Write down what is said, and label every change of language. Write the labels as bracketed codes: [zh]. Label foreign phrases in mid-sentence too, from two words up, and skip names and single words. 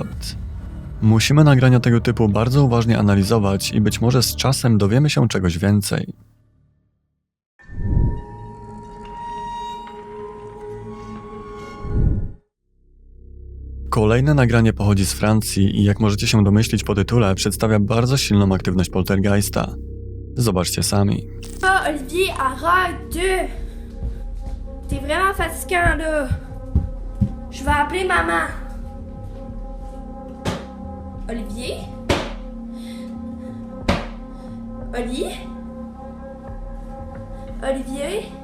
[pl] Musimy nagrania tego typu bardzo uważnie analizować i być może z czasem dowiemy się czegoś więcej. Kolejne nagranie pochodzi z Francji i jak możecie się domyślić po tytule, przedstawia bardzo silną aktywność poltergeista. Zobaczcie sami. [fr] Oh, Olivier, arrête! T'es vraiment fatigant, là. Je vais appeler maman. Olivier? Oli? Olivier?